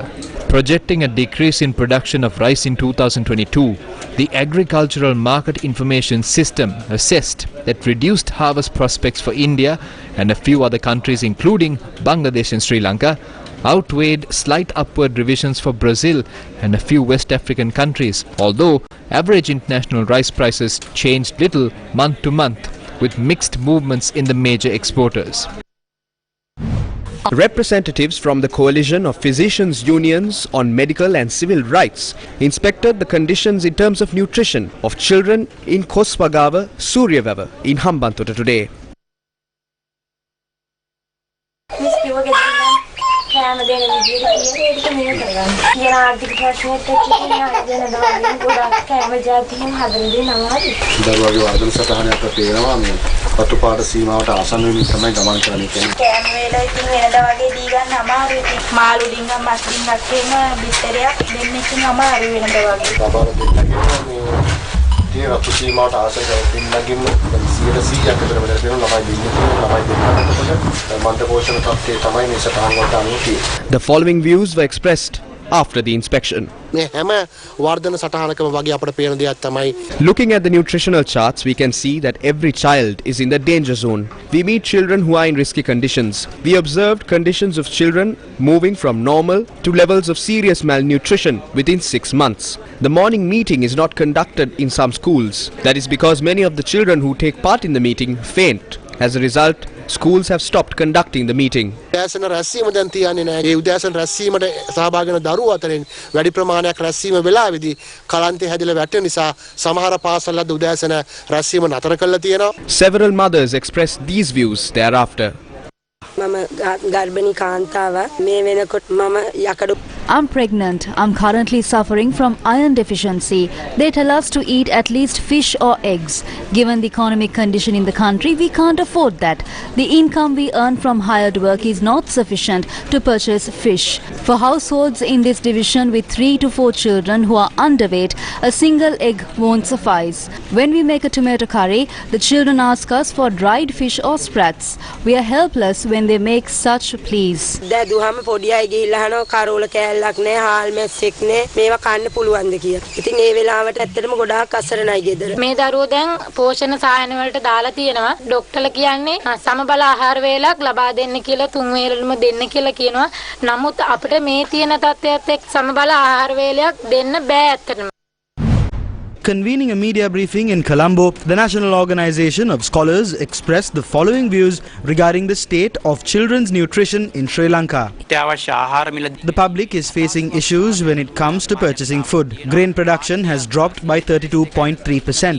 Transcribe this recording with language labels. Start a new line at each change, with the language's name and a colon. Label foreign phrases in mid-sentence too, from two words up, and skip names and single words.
English: Projecting a decrease in production of rice in 2022, the Agricultural Market Information System assessed that reduced harvest prospects for India and a few other countries including Bangladesh and Sri Lanka outweighed slight upward revisions for Brazil and a few West African countries, although average international rice prices changed little month to month, with mixed movements in the major exporters. Representatives from the coalition of physicians' unions on medical and civil rights inspected the conditions in terms of nutrition of children in Koswagawa, Suryawava in Hambantota today.
Sinhala: දරුවගේ වර්ධන සටහනයක් පේනවා මේ රතු පාට සීමාවට ආසන්න වෙමින් තමයි ගමන් කරන්නේ කියන්නේ. කෑම වේලා ඉතින් වෙනදා වගේ දී ගන්න අමාරුයි. ඉතින් මාළු ඩිංගක් මස් ඩිංගක් එහෙම බිත්තරයක් දෙන්න ඉතින් අමාරුයි වෙනදා වගේ. බබාලා දෙන්නගේ මේ tie රතු සීමාවට ආසන්න දෙන්නගින් 100%ක් විතර වෙලා තියෙනවා ළමයි දෙන්නේ ළමයි දෙන්නකොට මන්ද පෝෂණ තත්ත්වයේ තමයි මේ සටහන් වලට අනුව තියෙන්නේ.
English: The following views were expressed after the inspection.
Sinhala: මේ හැම වර්ධන සටහනකම වගේ අපිට පේන දෙයක් තමයි.
English: Looking at the nutritional charts, we can see that every child is in the danger zone. We meet children who are in risky conditions. We observed conditions of children moving from normal to levels of serious malnutrition within 6 months. The morning meeting is not conducted in some schools. That is because many of the children who take part in the meeting faint. As a result, schools have stopped conducting the meeting.
Sinhala: උදෑසන රැස්වීම දැන් තියන්නේ නැහැ. ඒ උදෑසන රැස්වීමට සහභාගී වෙන දරුවෝ අතරින් වැඩි ප්‍රමාණයක් රැස්වීම වෙලාවේදී කලන්තේ හැදිලා වැටෙන නිසා සමහර පාසල්වල උදෑසන රැස්වීම නතර කරලා තියෙනවා.
English: Several mothers expressed these views thereafter.
Sinhala: මම ගර්භණී කාන්තාව මේ වෙනකොට මම යකඩ
English: I'm pregnant. I'm currently suffering from iron deficiency. They tell us to eat at least fish or eggs. Given the economic condition in the country, we can't afford that. The income we earn from hired work is not sufficient to purchase fish. For households in this division with 3 to 4 children who are underweight, a single egg won't suffice. When we make a tomato curry, the children ask us for dried fish or sprats. We are helpless when they make such pleas.
Sinhala: දැදුවම පොඩි අය ගිහිල්ලා අහනවා කරෝල කෑල්ල මල්ලක් නෑ, හාල් මැස්සෙක් නෑ. මේවා කන්න පුළුවන්ද කියලා. ඉතින් ඒ වෙලාවට ඇත්තටම ගොඩාක් අසරණයි ගෙදර. මේ දරුවෝ දැන් පෝෂණ සායන වලට දාලා තියෙනවා. ડોක්ටර්ලා කියන්නේ සමබල ආහාර වේලක් ලබා දෙන්න කියලා 3 වේලෙම දෙන්න කියලා කියනවා. නමුත් අපිට මේ තියෙන තත්ත්වයට එක්ක සමබල ආහාර වේලයක් දෙන්න බෑ ඇත්තටම.
English: Convening a media briefing in Colombo, the National Organization of Scholars expressed the following views regarding the state of children's nutrition in Sri Lanka. The public is facing issues when it comes to purchasing food. Grain production has dropped by 32.3%.